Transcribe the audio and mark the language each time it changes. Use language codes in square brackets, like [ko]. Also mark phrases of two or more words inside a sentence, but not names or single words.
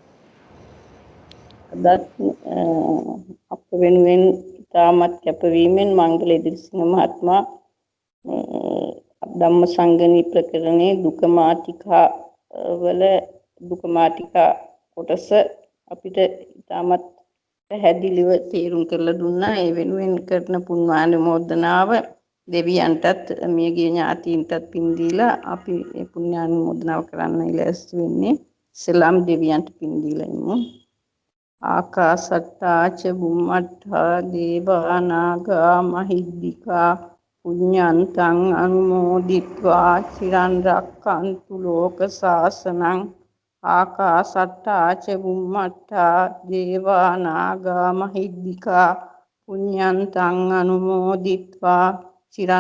[si] අදත් අප වෙනුවෙන් ඉතාමත් කැපවීමෙන් මංගල ඉදිරිසිංහ මහත්මයා ධම්ම සංගණී ප්‍රකරණේ දුක මාතිකා කොටස අපිට ඉතාමත් පැහැදිලිව තේරුම් කරලා දුන්නා. ඒ වෙනුවෙන් කරන පුණ්‍යානුමෝදනාව දෙවියන්ටත් මියගිය ඥාතීන්ටත් පින් දීලා අපි ඒ පුණ්‍යානුමෝදනාව කරන්න ඉලස්ති වෙන්නේ. සලාම් දෙවියන්ට පින් දීලා ඉමු. [pi] ආකාසට්ටා ච බුම්මට්ටා දේවා නාග මහිද්దికා පුඤ්ඤන්තං අනුමෝදිත්වා චිරන් රක්ඛන්තු ලෝක සාසනං ආකාසට්ටා ච බුම්මට්ටා දේවා නාග මහිද්దికා පුඤ්ඤන්තං අනුමෝදිත්වා චිරන්